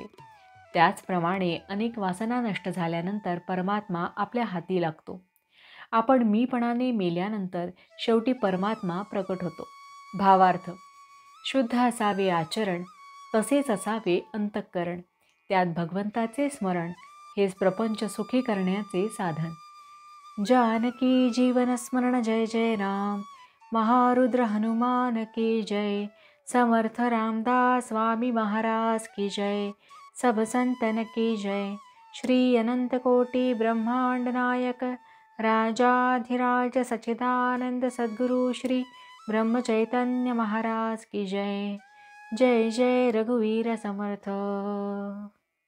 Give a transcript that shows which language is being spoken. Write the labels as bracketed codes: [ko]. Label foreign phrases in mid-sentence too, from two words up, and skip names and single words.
[mr] त्याचप्रमाणे अनेक वासना नष्ट झाल्यानंतर परमात्मा आपल्या हाती लागतो. आपण मीपणाने मेल्यानंतर शेवटी परमात्मा प्रकट होतो. भावार्थ: शुद्ध असावे आचरण, तसेच असावे अंतःकरण. त्यात भगवंताचे स्मरण हेच प्रपंच सुखी करण्याचे साधन. जानकी जीवन स्मरण जय जय राम. [hi] महारुद्र हनुमान की जय. समर्थ रामदास स्वामी महाराज की जय. सब संतन की जय. श्री अनंत कोटि ब्रह्मांड नायक राजाधिराज सच्चिदानंद सद्गुरु श्री ब्रह्म चैतन्य महाराज की जय. [mr] जय जय रघुवीर समर्थ.